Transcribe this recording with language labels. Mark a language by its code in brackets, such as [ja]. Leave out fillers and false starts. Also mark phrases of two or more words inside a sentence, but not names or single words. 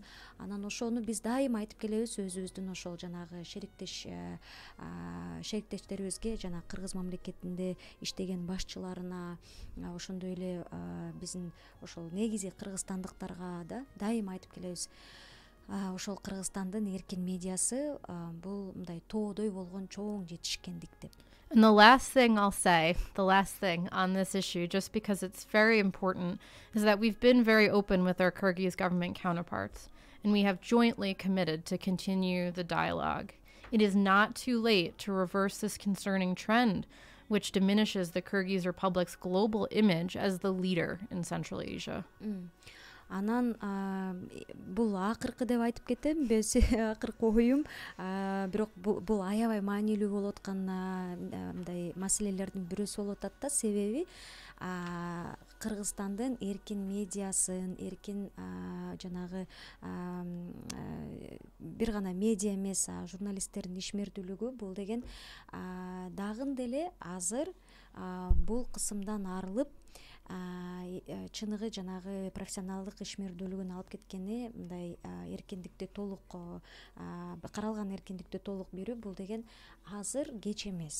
[ky] Анан ошону биз дайыма айтып келебиз өзүбүздүн ошол жанагы шериктерибизге, жана Кыргыз мамлекетинде иштеген башчыларына, ошондой эле биздин ошол негизи кыргызстандыктарга да дайыма айтып келебиз. Ошол Кыргызстандын эркин медиасы бул мындай тоодой болгон чоң жетишкендик деп. [en] And the last thing I'll say, the last thing on this issue, just because it's very important, is that we've been very open with our Kyrgyz government counterparts, and we have jointly committed to continue the dialogue. It is not too late to reverse this concerning trend, which diminishes the Kyrgyz Republic's global image as the leader in Central Asia. [ky] Анан бул акыркы деп айтып кетем, акыркы оюм, бирок бул аябай маанилүү болуп аткан мындай маселелердин бирөөсү болуп атат да. Себеби Кыргызстандын эркин медиасын, эркин жанагы бир гана медиа эмес, журналисттердин ишмердүүлүгү бул деген дагы деле азыр бул кысымдан арылып чыныгы жанагы профессионалдык ишмердүүлүгүн алып кеткени, мындай эркиндикти толук каралган эркиндикти толук берүү бул деген азыр кеч эмес.